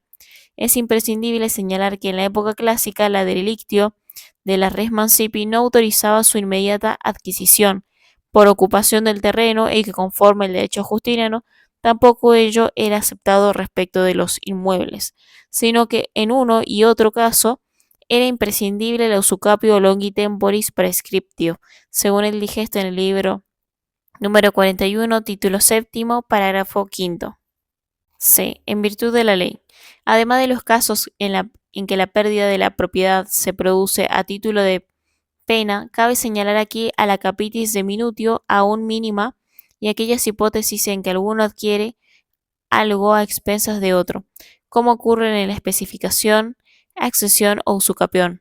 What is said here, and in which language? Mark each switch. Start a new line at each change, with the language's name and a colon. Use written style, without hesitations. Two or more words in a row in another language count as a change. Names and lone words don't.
Spanish: Es imprescindible señalar que en la época clásica la derelictio de la
Latin: res mancipi
Spanish: no autorizaba su inmediata adquisición por ocupación del terreno y que conforme el derecho justiniano tampoco ello era aceptado respecto de los inmuebles, sino que en uno y otro caso era imprescindible el
Latin: usucapio longi temporis prescriptio,
Spanish: según el digesto en el libro número 41, título séptimo, parágrafo quinto. C. En virtud de la ley. Además de los casos en que la pérdida de la propiedad se produce a título de pena, cabe señalar aquí a la
Latin: capitis de minutio
Spanish: aún mínima y aquellas hipótesis en que alguno adquiere algo a expensas de otro, como ocurre en la especificación, accesión o usucapión.